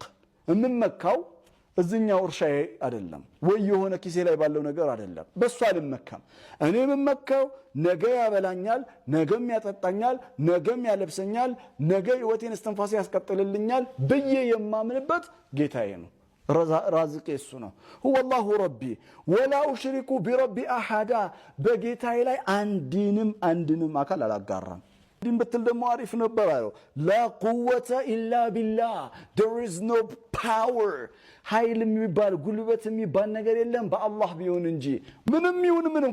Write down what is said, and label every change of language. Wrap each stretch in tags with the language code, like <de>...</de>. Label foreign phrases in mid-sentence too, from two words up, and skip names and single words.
<am>እምመካው እዚህኛው እርሻዬ አይደለም ወይ የሆነ ኪሴ ላይ ባለው ነገር አይደለም በሱ አልመካም እኔ የምመካው ነገ ያበላኛል ነገም ያጠጣኛል ነገም ያለብሰኛል ነገ ህይወቴን እስትንፋስ ያስቀጥልልኛል በየ የማምንበት ጌታዬ ነው ራዚቅ እሱ ነው</am> <ar>هو الله ربي ولا اشرك بربي احد</ar> <am>በጌታዬ ላይ አንድንም አካል አላጋራም ዲን በትል ደሞ አሪፍ ነበር አለው</am> <ar>لا قوه الا بالله</ar> <en>there is no power</en> <am>ኃይል የሚባል ጉልበት የሚባል ነገር የለም በአላህ ቢሆን እንጂ ምንም ይሁን ምንም</am>